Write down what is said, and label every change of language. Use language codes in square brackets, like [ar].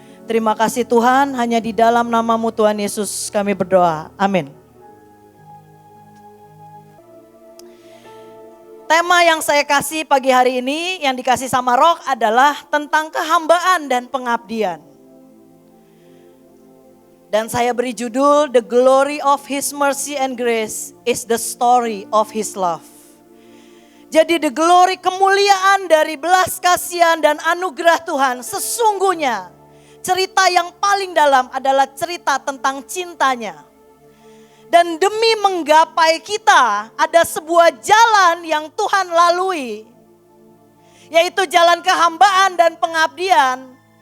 [id] Terima kasih Tuhan, hanya di dalam nama-Mu Tuhan Yesus kami berdoa. Amin. Tema yang saya kasih pagi hari ini yang dikasih sama Roh adalah tentang kehambaan dan pengabdian. Dan saya beri judul, [en] The Glory of His Mercy and Grace is the Story of His Love. [id] Jadi [en] the glory, [id] kemuliaan dari belas kasihan dan anugerah Tuhan, sesungguhnya cerita yang paling dalam adalah cerita tentang cintanya. Dan demi menggapai kita ada sebuah jalan yang Tuhan lalui, yaitu jalan kehambaan dan pengabdian.